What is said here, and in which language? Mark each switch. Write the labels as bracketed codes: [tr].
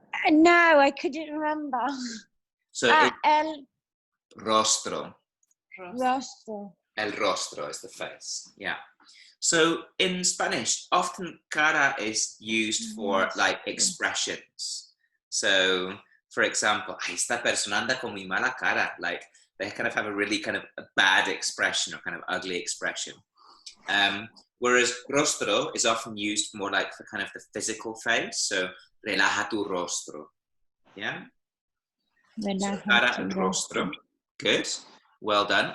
[en] No, I couldn't remember. So [es] el rostro. rostro. [en] El rostro is the face, yeah. So in Spanish, often cara is used for like expressions. So for example, [es] esta persona anda con muy mala cara. [en] Like they kind of have a really kind of a bad expression or kind of ugly expression. Whereas rostro is often used more like for kind of the physical face. So [es] relaja tu rostro. [en] Yeah? So cara and rostro. Good. Well done.